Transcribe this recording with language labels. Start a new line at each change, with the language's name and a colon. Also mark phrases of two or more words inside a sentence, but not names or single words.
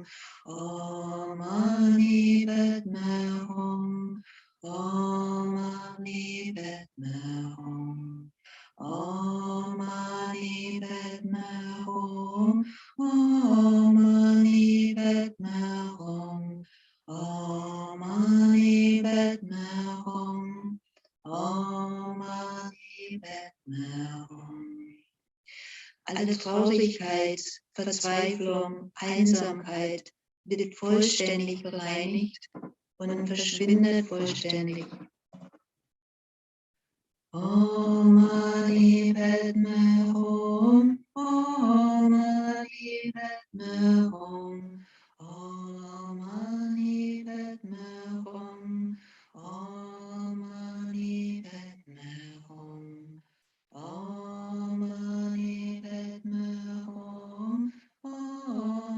Sanskrit: ॐ मणि पद्मे हूँ, ॐ मणि पद्मे हूँ, ॐ मणि पद्मे हूँ, ॐ मणि पद्मे हूँ, ॐ मणि पद्मे हूँ, ॐ मणि पद्मे हूँ.
German: Alle Traurigkeit, Verzweiflung, Einsamkeit wird vollständig bereinigt und verschwindet vollständig.
Sanskrit: ॐ मणि पद्मे हूँ, ॐ मणि पद्मे हूँ, ॐ मणि पद्मे हूँ, ॐ मणि पद्मे हूँ, ॐ मणि पद्मे हूँ, ॐ